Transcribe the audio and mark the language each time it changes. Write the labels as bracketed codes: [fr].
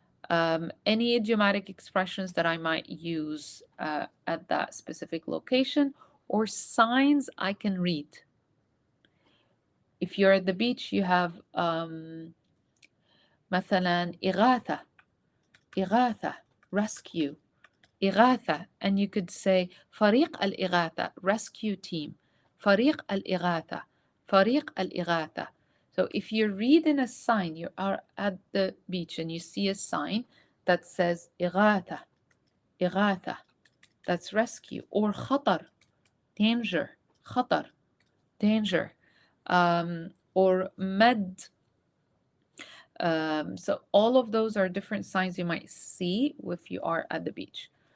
[en] Any idiomatic expressions that I might use at that specific location, or signs I can read. If you're at the beach, you have [ar] مثلا إغاثة. [en] إغاثة, rescue. إغاثة, and you could say [ar] فريق الإغاثة, [en] rescue team. [ar] فريق الإغاثة, فريق الإغاثة. [en] So if you're reading a sign, you are at the beach and you see a sign that says إغاثة, إغاثة, that's rescue. Or خطر, danger, خطر, danger. Or مد. So all of those are different signs you might see if you are at the beach.